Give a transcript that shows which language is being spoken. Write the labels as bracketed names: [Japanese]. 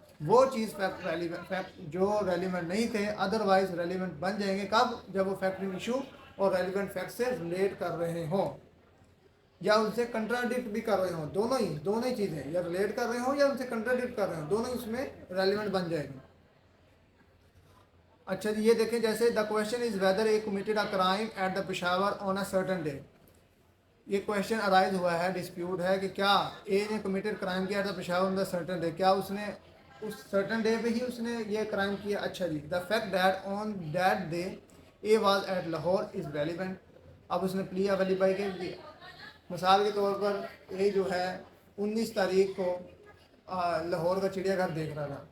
[Urdu] وہ چیز فیکٹ جو ریلیونٹ نہیں تھے ادروائز ریلیونٹ بن جائیں گے. کب؟ جب وہ فیکٹ ان ایشو اور ریلیونٹ فیکٹ سے ریلیٹ کر رہے ہوں یا ان سے کنٹراڈکٹ بھی کر رہے ہوں. دونوں ہی چیزیں، یا ریلیٹ کر رہے ہوں یا ان سے کنٹراڈکٹ کر رہے ہوں، دونوں اس میں ریلیونٹ بن جائے گی. اچھا جی یہ دیکھیں جیسے [English] The question is whether a committed a crime at the Peshawar on a certain day. [Urdu] یہ کویشچن ارائز ہوا ہے، ڈسپیوٹ ہے کہ کیا اے نے کمیٹڈ کرائم کیا تھا پشاور آن دا سرٹن ڈے، کیا اس نے اس سرٹن ڈے پہ ہی اس نے یہ کرائم کیا. اچھا جی [English] The fact that on that day a was at Lahore is relevant. [Urdu] اب اس نے پلی آف ایلیبائی کے دیا. مثال کے طور پر اے جو ہے 19 تاریخ کو لاہور کا چڑیا گھر دیکھ رہا تھا.